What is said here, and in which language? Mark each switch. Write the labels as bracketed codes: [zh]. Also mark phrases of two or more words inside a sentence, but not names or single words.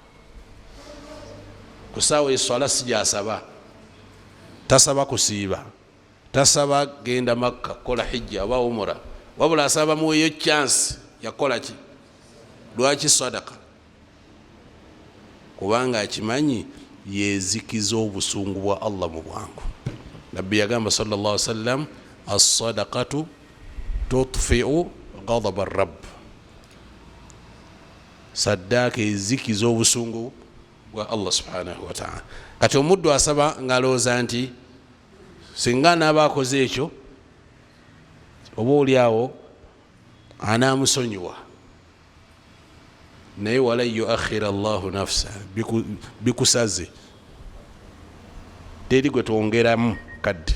[lg] Ku ssaawa eswala sigyasaba, tasaba kusiiba, tasaba genda Makka kola hijja oba umura, wabula asaba muweeyo chance yakola ki? Lwaki? Sadaqa. Kubanga akimanyi yezikiza obusungu bwa Allah mu bwangu. Nabbi yagamba [ar] صلى الله عليه وسلم الصدقة تطفئ غضب الرب. [lg] Saddaaka ezikiza obusungu bwa [ar] الله سبحانه وتعالى. [lg] Kati omuddu asaba ngalooza nti singa naaba akoze ekyo oba oli awo anaamusonyiwa, naye [ar] ولن يؤخر الله نفسا, [lg] bikusaze, teri gwe twongeramu kadde.